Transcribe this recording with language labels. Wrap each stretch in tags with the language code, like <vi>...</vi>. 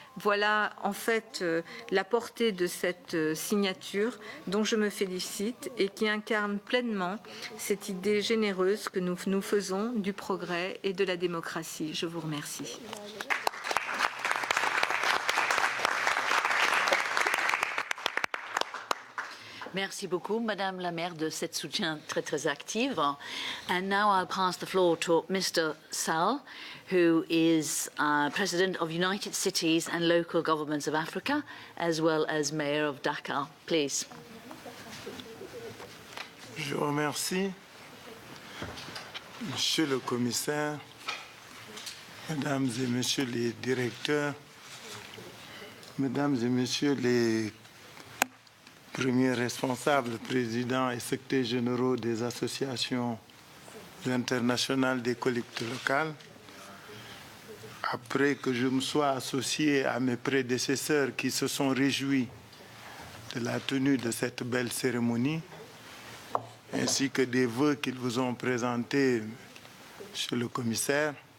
<fr>Voilà en fait la portée de cette signature dont je me félicite et qui incarne pleinement cette idée généreuse que nous faisons du progrès et de la démocratie. Je vous remercie. Merci beaucoup, Madame la maire, de cet soutien très, très actif.</fr> <en>And now I'll pass the floor to Mr. Sall, who is President of United Cities and Local Governments of Africa, as well as Mayor of Dakar. Please.</en> <fr>Je vous remercie, Monsieur le Commissaire, Mesdames et Messieurs les directeurs, Mesdames et Messieurs les premiers responsables, présidents et secrétaires généraux des associations internationales des collectivités locales, après que je me sois associé à mes prédécesseurs qui se sont réjouis de la tenue de cette belle cérémonie, ainsi que des vœux qu'ils vous ont présentés, Monsieur le Commissaire,</fr>